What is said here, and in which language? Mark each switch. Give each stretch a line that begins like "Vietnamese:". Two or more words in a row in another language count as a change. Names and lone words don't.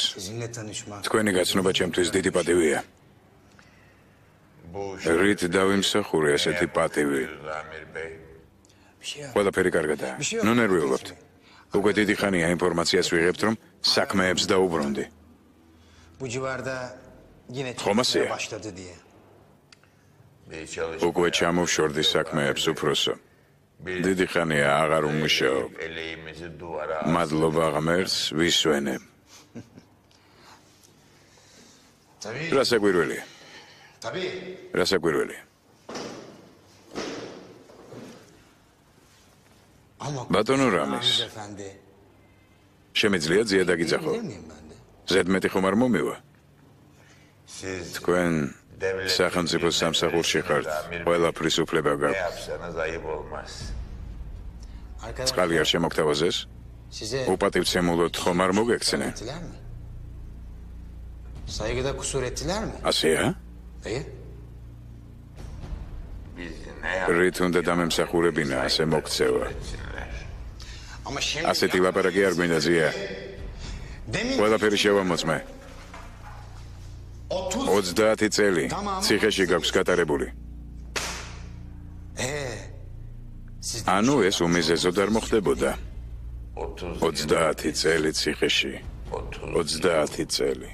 Turkish: Sizinle tanışmak.
Georgian: თქვენი გაცნობა ჩემთვის დიდი პატივია. რით დავიმსახურე ასეთი პატივი? ყველაფერი კარგადაა. ნუ ნერვიულობთ. უკვე დიდი ხანია ინფორმაციას ვიღებთ, რომ საქმეებს დაუბრუნდი.
Turkish: Bu civarda yine Xoma çalışmaya sия. başladı diye.
Georgian: უკვე ჩამოვშორდი საქმეებს უფროსო. დიდი ხანია აღარ უმუშაობ. მადლობა ღმერთს ვისვენებ.
Turkish: Tabii.
Georgian: რა საკვირველია?
Turkish: Tabii.
Georgian: რა საკვირველია?
Turkish: Ama
Georgian: ბატონო Ramiz რამის,
Turkish: efendi.
Georgian: შემიძლია ძია დაგიძახო?
Turkish: Bilir miyim ben de?
Georgian: ზედმეტი ხომ არ მომივა?
Turkish: Siz
Georgian: თქვენ სახელმწიფო სამსახურში ხართ. ყველაფრის უფლება
Turkish: ne
Georgian: გაქვთ.
Turkish: yapsanız ayıp olmaz.
Georgian: წყალი არ შემოგთავაზეს?
Turkish: Size
Georgian: უპატივცემულოდ ხომ არ მოგექცნენ?
Turkish: ettiler mi? Saygıda kusur ettiler mi?
Georgian: ასეა?
Turkish: Dayı. Biz ne
Georgian: რით უნდა დამემსახურებინა ასე მოგცევა?
Turkish: yapsınlar? Ama şimdi
Georgian: ასეთი ლაპარაკი არ გვინდა ძია.
Turkish: demin
Georgian: ყველაფერი შევამოწმე. 30 30 წელი ციხეში გაქვს გატარებული. ანუ ეს უმიზეზოდ არ მოხდებოდა. 30 წელი ციხეში. 30 წელი.